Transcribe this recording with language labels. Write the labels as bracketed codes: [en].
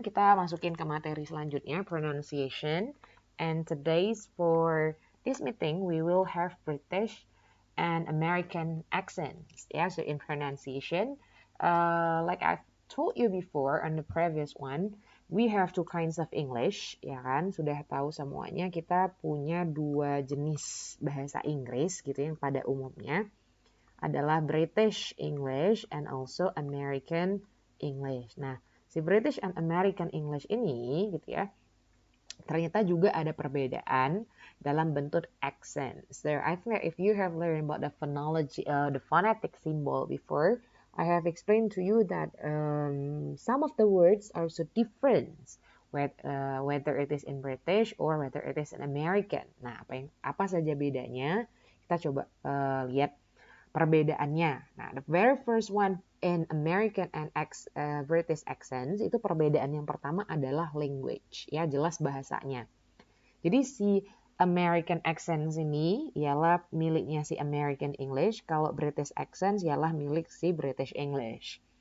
[id] Kita masukin ke materi selanjutnya, [en] pronunciation. And today's for this meeting, we will have British and American accents. Yeah, so in pronunciation, like I've told you before on the previous one, we have two kinds of English, [id] ya kan? Sudah tahu semuanya, kita punya dua jenis bahasa Inggris gitu yang pada umumnya adalah British English and also American English. Nah, si British and American English ini gitu ya, ternyata juga ada perbedaan dalam bentuk accent. [en] So I think if you have learned about the phonology, the phonetic symbol before, I have explained to you that some of the words are so different, whether it is in British or whether it is in American. [id] Nah, apa saja bedanya? Kita coba lihat perbedaannya. Nah, [en] the very first one in American and British accents [id] itu perbedaan yang pertama adalah language, ya jelas bahasanya. Jadi si American accents ini ialah miliknya si American English, kalau British accents ialah milik si British English.